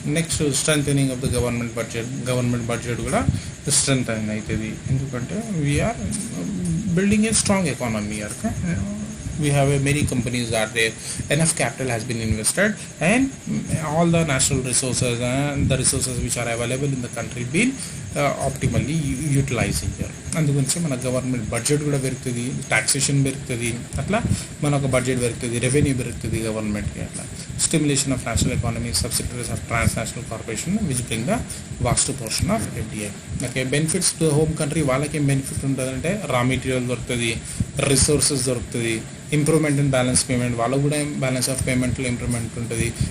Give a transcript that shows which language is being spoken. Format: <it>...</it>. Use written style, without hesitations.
<en>next strengthening of the government budget</en> <te>కూడా strengthening అవుతుంది,</te> <en>ఎందుకంటే we are building a strong economy. We have many companies that there enough capital has been invested, and all the national resources and the resources which are available in the country been optimally utilizing here.</en> <te>అందుగురించి మన government budget కూడా పెరుగుతుంది, taxation పెరుగుతుంది, అట్లా మన ఒక budget పెరుగుతుంది, revenue పెరుగుతుంది గవర్నమెంట్కి.</te> <en>అట్లా stimulation of national economy, subsidiaries of transnational corporation which bring the vast portion of FDI.</en> <te>Okay, benefits to home country వాళ్ళకి ఏం బెనిఫిట్ ఉంటుందంటే రా మెటీరియల్ దొరుకుతుంది, రిసోర్సెస్ దొరుకుతుంది, ఇంప్రూవ్మెంట్ ఇన్ బ్యాలెన్స్ పేమెంట్ వాళ్ళకు కూడా బ్యాలెన్స్ ఆఫ్ పేమెంట్లో ఇంప్రూవ్మెంట్ ఉంటుంది.</te>